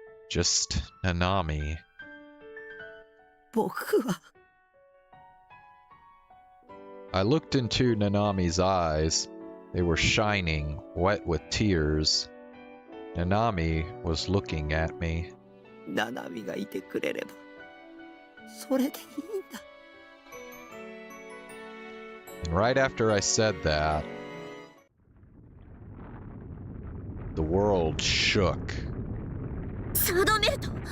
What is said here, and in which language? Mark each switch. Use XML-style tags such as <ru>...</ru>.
<en>Just Nanami.</en> <ja>僕は</ja> <en>I looked into Nanami's eyes. They were shining, wet with tears. Nanami was looking at me.</en> <ja>ナナミがいてくれればそれでいいんだ。</ja> <en>And right after I said that, the world shook.</en> <ja>サードメルト。</ja>